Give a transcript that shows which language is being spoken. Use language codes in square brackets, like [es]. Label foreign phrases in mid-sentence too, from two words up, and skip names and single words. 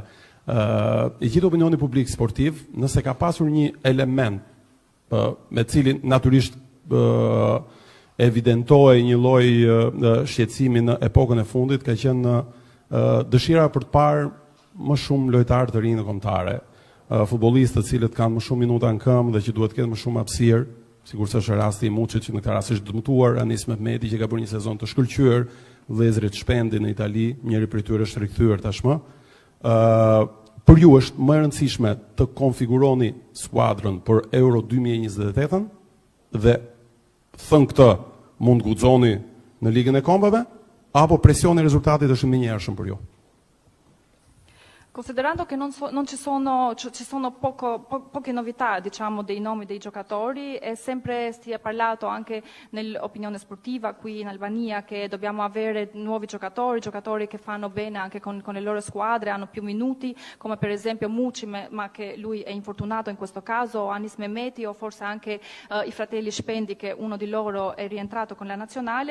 [sq] I gjithë opinioni publik sportiv, nëse ka pasur një element me cilin natyrisht evidentohej një lloj shqetësimi në epokën e fundit, ka qenë dëshira për të parë më shumë lojtarë të rinj në kombëtare, futbollistë të cilët kanë më shumë minuta në këmbë dhe që duhet të ketë më shumë hapësirë, sigurisht është rasti i Muçit që në këtë rast është dëmtuar, Anis Mehmeti që ka bërë një sezon të shkëlqyer, vëllezërit Shpendi në Itali, njëri prej tyre është rikthyer tashmë. Për ju është më e rëndësishme të konfiguroni skuadrën për Euro 2028 dhe thënë këtë mund guxoni në Ligën e Kombave apo presioni i risultatit është më i njershëm për ju? [it] Considerando che non ci sono poche novità, diciamo, dei nomi dei giocatori, e sempre si è parlato anche nell'opinione sportiva qui in Albania che dobbiamo avere nuovi giocatori che fanno bene anche con le loro squadre, hanno più minuti, come per esempio Muçi, ma che lui è infortunato in questo caso, o Anis Mehmeti o forse anche i fratelli Shpendi, che uno di loro è rientrato con la nazionale.